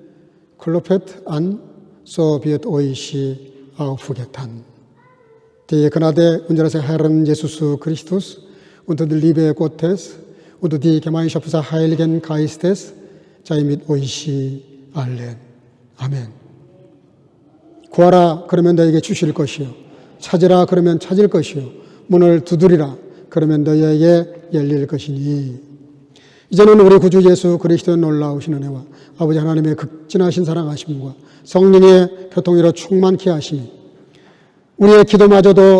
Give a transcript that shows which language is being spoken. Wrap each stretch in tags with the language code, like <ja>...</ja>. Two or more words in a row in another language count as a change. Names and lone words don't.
<de>klopft an, so wird euch aufgetan. Die Gnade unseres Herrn Jesus Christus und die Liebe Gottes und die Gemeinschaft des Heiligen Geistes sei mit euch allen.</de> <ko>아멘. 구하라 그러면 너에게 주실 것이요, 찾으라 그러면 찾을 것이요, 문을 두드리라 그러면 너희에게 열릴 것이니. 이제는 우리 구주 예수 그리스도의 놀라우신 은혜와 아버지 하나님의 극진하신 사랑하심과 성령의 교통으로 충만케 하심이 우리의 기도마저도</ko>